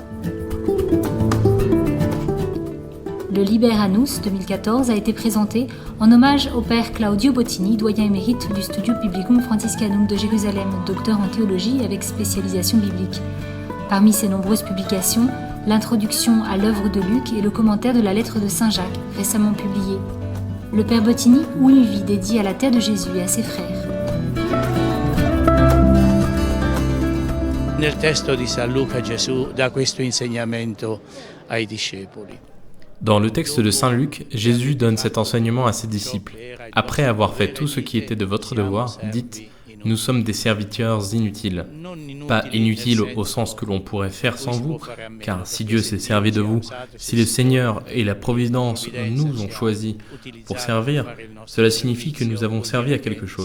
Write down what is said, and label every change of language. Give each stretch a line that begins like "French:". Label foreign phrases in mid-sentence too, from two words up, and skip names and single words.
French: Le Liber Annus 2014 a été présenté en hommage au père Claudio Bottini, doyen émérite du Studium Biblicum Franciscanum de Jérusalem, docteur en théologie avec spécialisation biblique. Parmi ses nombreuses publications, l'introduction à l'œuvre de Luc et le commentaire de la lettre de Saint Jacques, récemment publié. Le père Bottini ou une vie dédiée à la terre de Jésus et à ses frères.
Italian: Nel testo di San Luca Gesù dà questo insegnamento ai discepoli.
French: Dans le texte de Saint Luc, Jésus donne cet enseignement à ses disciples. Après avoir fait tout ce qui était de votre devoir, dites « Nous sommes des serviteurs inutiles ». Pas inutiles au sens que l'on pourrait faire sans vous, car si Dieu s'est servi de vous, si le Seigneur et la Providence nous ont choisis pour servir, cela signifie que nous avons servi à quelque chose.